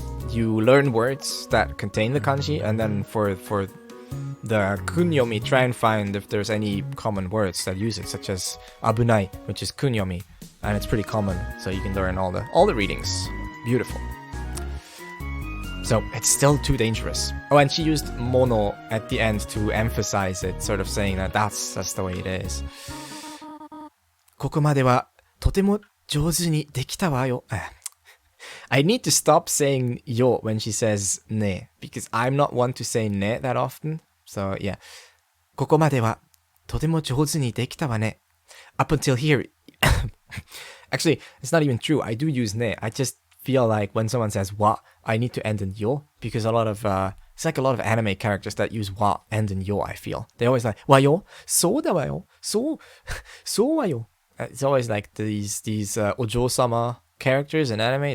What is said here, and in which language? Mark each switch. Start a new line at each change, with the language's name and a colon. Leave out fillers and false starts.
English: You learn words that contain the kanji, and then for the kunyomi, try and find if there's any common words that use it, such as abunai, which is kunyomi, and it's pretty common, so you can learn all the readings. Beautiful. So it's still too dangerous. Oh, and she used mono at the end to emphasize it, sort of saying that that's the way it is.
Japanese: ここまではとても上手にできたわよ.
English: I need to stop saying yo when she says ne, because I'm not one to say ne that often. So yeah.
Japanese: ここまではとても上手にできたわね.
English: Up until here. Actually, it's not even true. I do use ne. I just feel like when someone says wa, I need to end in yo, because a lot of it's like a lot of anime characters that use wa end in yo. I feel they always like wa yo, so da wa yo, so wa yo. It's always like these ojo-sama characters in anime.